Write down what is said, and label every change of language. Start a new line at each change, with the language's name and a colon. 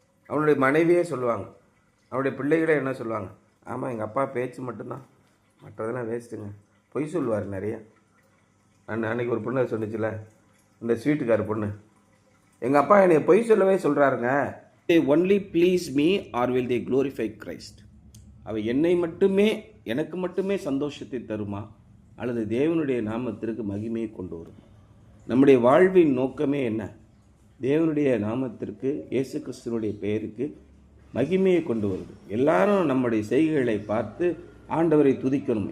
Tamil: அவனுடைய மனைவியே சொல்லுவாங்க, அவனுடைய பிள்ளைகளே என்ன சொல்லுவாங்க? ஆமாம், எங்கள் அப்பா பேச்சு மட்டும்தான், மற்றதெல்லாம் வேஸ்ட்டுங்க. பொய் சொல்லுவார் நிறையா. அன்றைக்கி ஒரு பொண்ணு சொன்னிச்சுல, இந்த ஸ்வீட்டுக்கார பொண்ணு, எங்கள் அப்பா என்னை பொய் சொல்லவே சொல்கிறாருங்க.
English: they only please me or will they glorify Christ?
Tamil: அவை என்னை மட்டுமே, எனக்கு மட்டுமே சந்தோஷத்தை தருமா, அல்லது தேவனுடைய நாமத்திற்கு மகிமையை கொண்டு வரும்? நம்முடைய வாழ்வின் நோக்கமே என்ன? தேவனுடைய நாமத்திற்கு, இயேசு கிறிஸ்துவனுடைய பெயருக்கு மகிமையை கொண்டு வருது. எல்லாரும் நம்முடைய செய்கைகளை பார்த்து ஆண்டவரை துதிக்கணும்.